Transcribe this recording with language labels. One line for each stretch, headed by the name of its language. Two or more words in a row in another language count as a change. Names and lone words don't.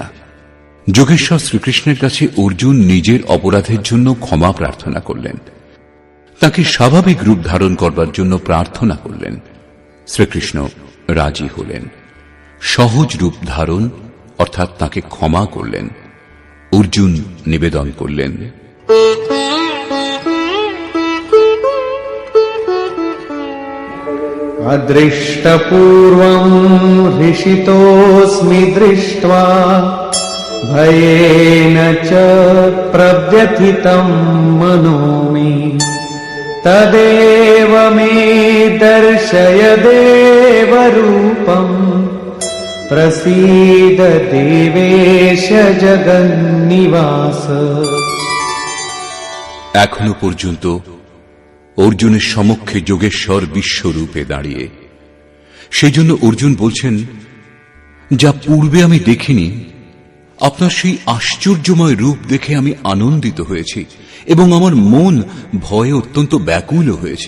Bangla: যোগেশ্বর শ্রীকৃষ্ণের কাছে অর্জুন নিজের অপরাধের জন্য ক্ষমা প্রার্থনা করলেন, তাকে স্বাভাবিক রূপ ধারণ করবার জন্য প্রার্থনা করলেন। শ্রীকৃষ্ণ রাজি হলেন, সহজ রূপ ধারণ অর্থাৎ তাকে ক্ষমা করলেন। অর্জুন নিবেদন করলেন,
Sanskrit: अदृष्टपूर्वम् हृषितोऽस्मि दृष्ट्वा भयेन च प्रव्यथितं मनो मे तदेव मे दर्शय देवरूपम् प्रसीद देवेश जगन्निवास।
Bangla: এখনো পর্যন্ত অর্জুনের সমক্ষে যোগেশ্বর বিশ্বরূপে দাঁড়িয়ে। সেই জন্য অর্জুন বলছেন, যা পূর্বে আমি দেখিনি, আপনার সেই আশ্চর্যময় রূপ দেখে আমি আনন্দিত হয়েছি এবং আমার মন ভয়ে অত্যন্ত ব্যাকুল হয়েছে।